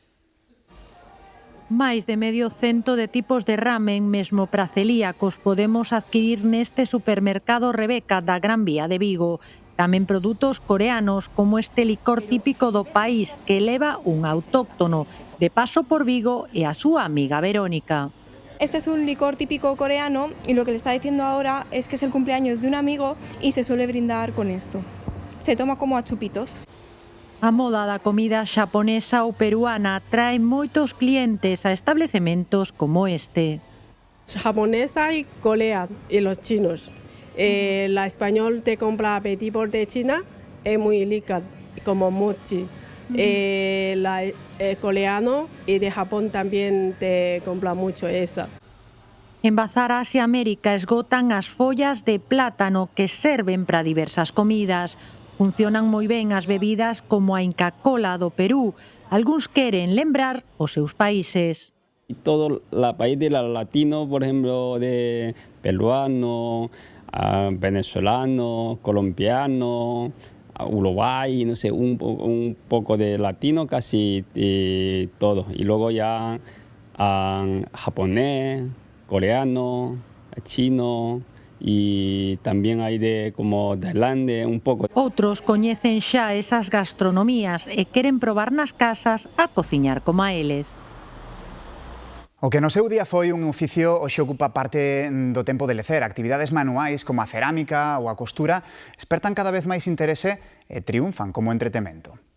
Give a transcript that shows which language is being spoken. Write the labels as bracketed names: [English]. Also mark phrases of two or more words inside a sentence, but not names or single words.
[Galician] Máis de medio cento de tipos de ramen, mesmo para celíacos, podemos adquirir neste supermercado Rebeca da Gran Vía de Vigo. Tamén produtos coreanos, como este licor típico do país que leva un autóctono, de paso por Vigo e a súa amiga Verónica. [Spanish] Este es un licor típico coreano y lo que le está diciendo ahora es que es el cumpleaños de un amigo y se suele brindar con esto. Se toma como a chupitos. [Galician] A moda da comida xaponesa ou peruana trae moitos clientes a establecementos como este. [Spanish] Japonesa y Corea y los chinos. La español te compra tipos de China, es muy rica, como mochi. La coreano y de Japón también te compra mucho esa. [Galician] En Bazar Asia América esgotan as follas de plátano que serven para diversas comidas. Funcionan moi ben as bebidas como a Inca Kola do Perú. Algúns queren lembrar os seus países. [Spanish] Todo el país de latino, por ejemplo, de peruano, venezolano, colombiano, Uruguay, no sé, un poco de latino casi todo. Y luego ya japonés, coreano, chino y también hay de como tailandés un poco. [Galician] Outros coñecen xa esas gastronomías e queren probar nas casas a cociñar como a eles. O que no seu día foi un oficio hoxe ocupa parte do tempo de lecer. Actividades manuais como a cerámica ou a costura espertan cada vez máis interese e triunfan como entretemento.